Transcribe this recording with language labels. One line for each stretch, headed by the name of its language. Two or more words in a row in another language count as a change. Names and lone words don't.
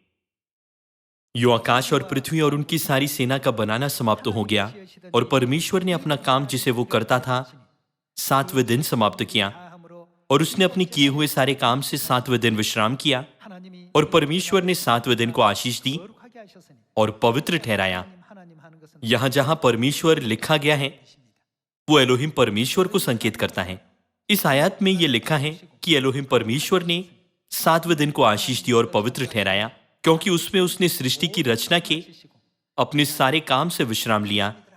Hindi: यो आकाश और पृथ्वी और उनकी सारी सेना का बनाना समाप्त हो गया और परमेश्वर ने अपना काम जिसे वो करता था 7वें दिन समाप्त किया
Korean: 다함으로
Hindi: और उसने अपने किए हुए सारे काम से 7वें दिन विश्राम किया
Korean: 하나님이
Hindi: और परमेश्वर ने 7वें दिन को आशीष दी
Korean: 거룩하게 하셨으니
Hindi: और पवित्र ठहराया।
Korean: 하나님 하는 것은
Hindi: यहां जहां परमेश्वर लिखा गया है वो एलोहिम परमेश्वर को संकेत करता है। इस आयत में यह लिखा है कि एलोहिम परमेश्वर ने 7वें दिन को आशीष दी और पवित्र ठहराया क्योंकि उसमें उसने सृष्टि की रचना के अपने सारे काम से विश्राम लिया।